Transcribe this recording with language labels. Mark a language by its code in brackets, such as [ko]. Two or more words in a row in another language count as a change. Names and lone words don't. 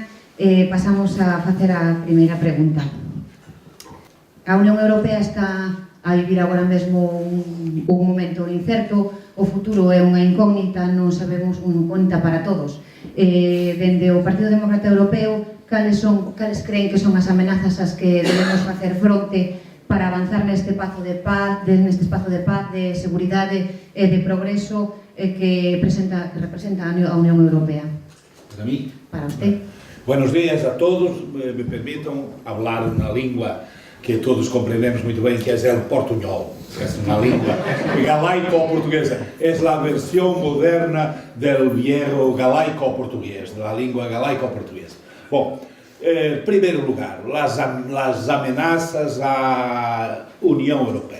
[gl] Pasamos a facer a primeira pregunta. A Unión Europea está a vivir agora mesmo un momento incerto, o futuro é unha incógnita, non sabemos, unha incógnita para todos. Dende o Partido Demócrata Europeo, cales creen que son as amenazas ás que debemos facer fronte para avanzar neste espazo de paz, de seguridade e de progreso que representa a Unión Europea. [es] Para mí. Para usted. Buenos días a todos. Me permitam hablar una lengua que todos [pt] compreendemos muito bem, que é o portuñol. É uma língua galaico-portuguesa. É a versão moderna do viejo galaico-português, da língua galaico-portuguesa. Bom, em primeiro lugar, as ameaças à União Europeia.